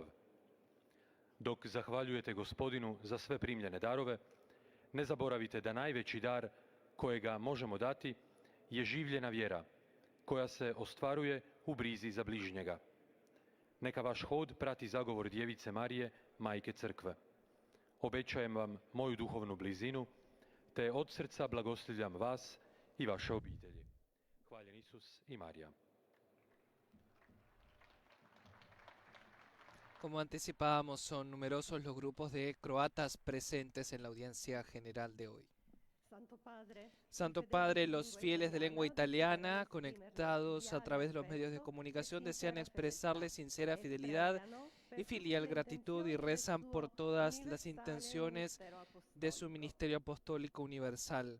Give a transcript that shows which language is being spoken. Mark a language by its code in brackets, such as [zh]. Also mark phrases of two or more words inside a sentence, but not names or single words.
[hr] Dok zahvaljujete Gospodinu za sve primljene darove, ne zaboravite da najveći dar kojega možemo dati je življena vjera, koja se ostvaruje u brizi za bližnjega. Neka vaš hod prati zagovor Djevice Marije, Majke Crkve. Obećajem vam moju duhovnu blizinu, te od srca blagoslivljam vas i vaše obitelji. Hvaljen Isus i Marija. [es] Como anticipábamos, son numerosos los grupos de croatas presentes en la audiencia general de hoy. Santo Padre, los fieles de lengua italiana conectados a través de los medios de comunicación desean expresarle sincera fidelidad y filial gratitud y rezan por todas las intenciones de su ministerio apostólico universal.